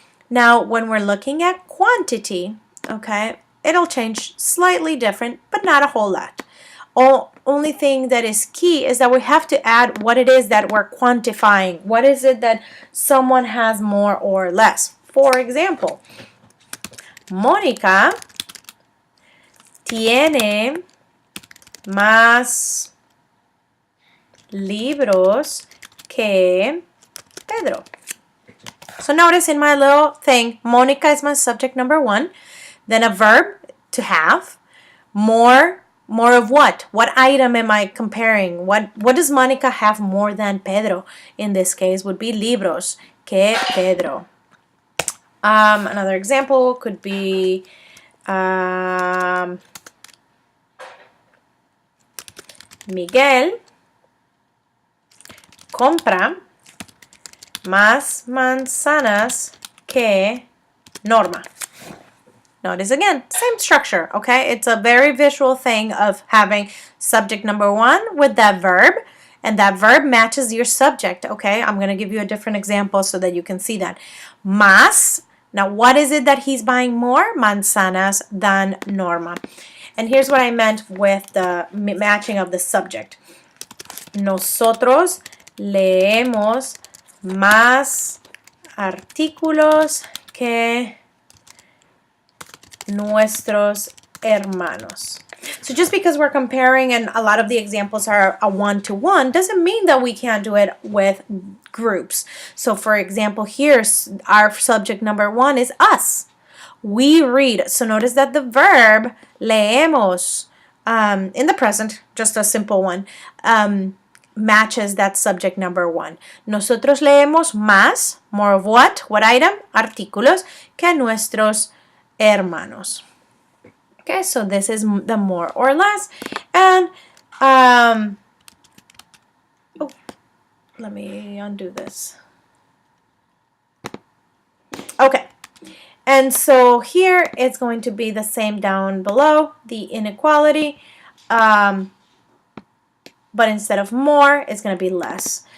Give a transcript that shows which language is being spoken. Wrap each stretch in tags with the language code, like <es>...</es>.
<en>Now, when we're looking at quantity, okay, it'll change slightly different, but not a whole lot. Only thing that is key is that we have to add what it is that we're quantifying. What is it that someone has more or less? For example,</en> <es>Mónica tiene más libros que Pedro.</es> <en>So notice in my little thing, Mónica is my subject number 1. Then a verb, to have. More of what? What item am I comparing? What does Mónica have more than Pedro? In this case would be</en> <es>libros que Pedro.</es> <en>Another example could be</en> <es>Miguel compra más manzanas que Norma.</es> <en>Notice again, same structure, okay? It's a very visual thing of having subject number 1 with that verb, and that verb matches your subject, okay? I'm going to give you a different example so that you can see that. Más, now what is it that he's buying more?</en> <es>Manzanas</es> <en>than Norma. And here's what I meant with the matching of the subject.</en> <es>Nosotros leemos más artículos que nuestros hermanos.</es> <en>So just because we're comparing and a lot of the examples are a one-to-one doesn't mean that we can't do it with groups. So for example, here our subject number 1 is us. We read. So notice that the verb</en> <es>leemos</es> <en>in the present, just a simple one, matches that subject number 1.</en> <es>Nosotros leemos más,</es> <en>more of what? What item?</en> <es>Artículos, que nuestros hermanos.</es> <en>Okay, so this is the more or less. And, oh, let me undo this. Okay. And so here it's going to be the same down below, the inequality, but instead of more, it's going to be less.</en>